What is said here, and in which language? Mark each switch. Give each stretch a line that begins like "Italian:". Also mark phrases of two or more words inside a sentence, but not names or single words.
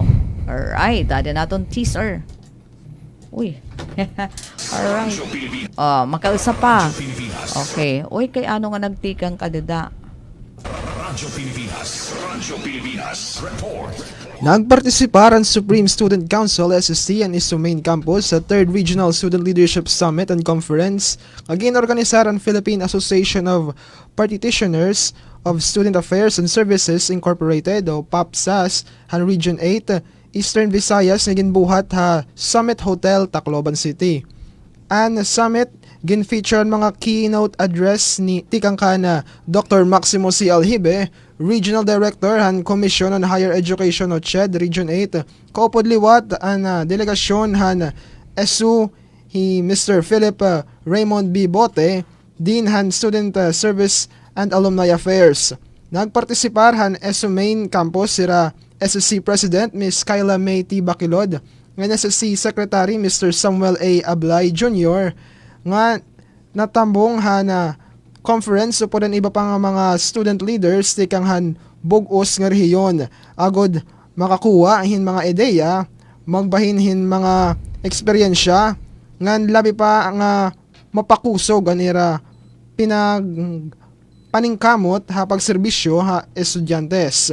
Waray: Alright, ada naton teaser. Uy. Alright. Makaisa pa. Okay. Uy, kay ano nga nagtikang kadada? Radyo Pilipinas. Radyo Pilipinas. Report. Nagpartisipa ang Supreme Student Council SSC and ISO Main Campus sa 3rd Regional Student Leadership Summit and Conference nga ginorganisar ang Philippine Association of Practitioners of Student Affairs and Services Incorporated o PAPSAS han Region 8 Eastern Visayas nga ginbuhat ha Summit Hotel, Tacloban City. Ang summit gin-feature mga
English: keynote address
Waray: ni Tikangkana Dr. Maximo C. Alhibe, Regional Director han Commission on Higher Education o CHED Region 8. Kaupod liwat ang delegasyon han SU hi Mr. Philip Raymond B. Bote, Dean han Student Service and Alumni Affairs. Nagpartisipar han SU Main Campus sira SSC President Ms. Kyla May T. Bakilod, ng SSC Secretary Mr. Samuel A. Ablay Jr. nga natambong na conference upod ang iba pang mga
English: student leaders
Waray: tikang han bugos nga rehiyon agod makakuha hin mga ideya magbahin hin mga eksperyensya ngan labi pa nga mapakusog anira paningkamot ha pagserbisyo ha estudyantes.